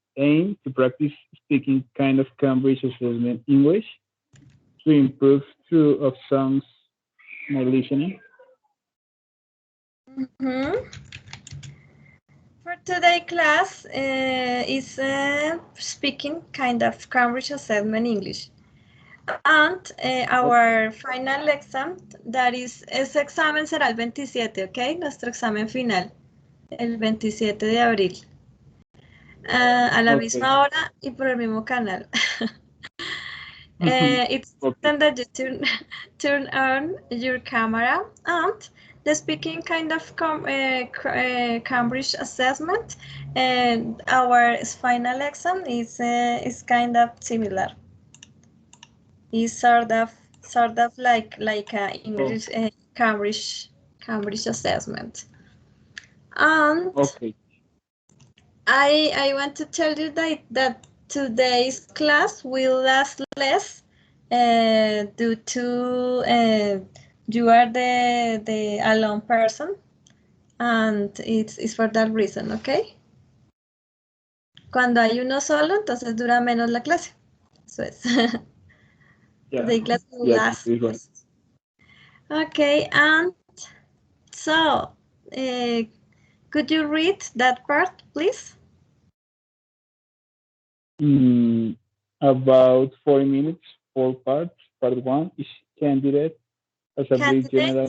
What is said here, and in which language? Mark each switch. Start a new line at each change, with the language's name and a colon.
English: Aim to practice speaking kind of Cambridge assessment English to improve through of songs my listening. Mm-hmm. For today class is speaking kind of Cambridge Assessment English. And our final exam, that is,
Spanish: ese examen será el 27, ¿ok? Nuestro examen final, el 27 de abril, a la
English: Okay.
Spanish: misma hora y por el mismo canal.
English: It's Okay. important that you turn on your camera, and the speaking kind of Cambridge assessment and our final exam is kind of similar. It's sort of like a Oh, English Cambridge assessment. And okay. I want to tell you that today's class will last less due to you are the alone person, and it's for that reason, ¿ok?
Spanish: Cuando hay uno solo, entonces dura menos la clase. Eso es.
English: Yeah. Today class will Yeah, last this one. less. Okay, and so could you read that part, please? About 40 minutes, 4 parts. Part one is candidate as a brief general